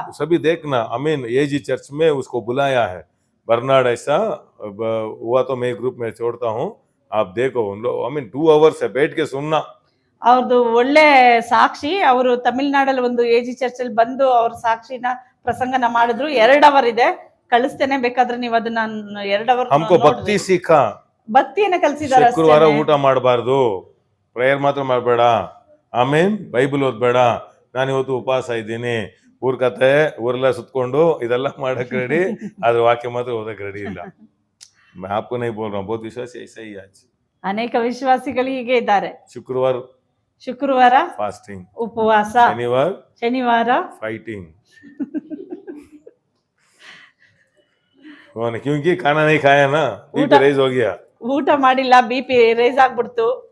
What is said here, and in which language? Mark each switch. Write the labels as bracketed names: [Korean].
[Hindi] सभी देखना, अमीन, AG church में उसको बुलाया है। बर्नार्ड ऐसा हुआ तो मैं ग्रुप में छोड़ता हूँ, आप देखो, उन लोग, अमीन, 2 आवर्स है, बैठ के सुनना। [Kannada] ಅವ್ರದ್ದು ಒಳ್ಳೆ ಸಾಕ್ಷಿ. ಅವರು ತಮಿಳ್ನಾಡಲ್ಲಿ ಒಂದು AG ಚರ್ಚ್ ಅಲ್ಲಿ ಬಂದು ಅವ್ರ ಸಾಕ್ಷಿನ ಪ್ರಸಂಗನ ಮಾಡಿದ್ರು. 2 ಅವರ್ ಇದೆ, ಕಳಿಸ್ತೇನೆ, ಬೇಕಾದ್ರೆ ನೀವು ಅದನ್ನ 2 ಅವರ್. [Hindi] हमको भक्ति सीखा, [Kannada] ಭಕ್ತಿಯನ್ನ ಕಲಿಸಿದಾರೆ. ಶುಕ್ರವಾರ ಊಟ ಮಾಡಬಾರ್ದು, ಪ್ರೇಯರ್ ಮಾತ್ರ ಮಾಡಬೇಡ, ಆಮೇನ್, ಬೈಬಲ್ ಓದ್ಬೇಡ, ನಾನು ಇವತ್ತು ಉಪವಾಸ ಇದ್ದೀನಿ, ಊರ್ ಕತೆ ಊರೆಲ್ಲ ಸುತ್ಕೊಂಡು ಇದೆಲ್ಲ ಮಾಡಕ್ ರೆಡಿ, ಆದ್ರೆ ವಾಕ್ಯ ಮಾತ್ರ ಓದಕ್ ರೆಡಿ ಇಲ್ಲ. [Hindi] मैं आपको नहीं बोल रहा हूँ, बहुत विश्वास ऐसा ही आज। [Kannada] ಅನೇಕ ವಿಶ್ವಾಸಿಗಳು ಹೀಗೆ ಇದ್ದಾರೆ. [Hindi] शुक्रवार [Kannada] ಶುಕ್ರವಾರ [Hindi] फास्टिंग, [Kannada] ಉಪವಾಸ, [Hindi] शनिवार [Kannada] ಶನಿವಾರ [Hindi] फाइटिंग। क्योंकि खाना नहीं खाया ना, बीपी रेज हो गया। [Kannada] ಊಟ ಮಾಡಿಲ್ಲ, BP ರೇಸ್ ಆಗ್ಬಿಡ್ತು.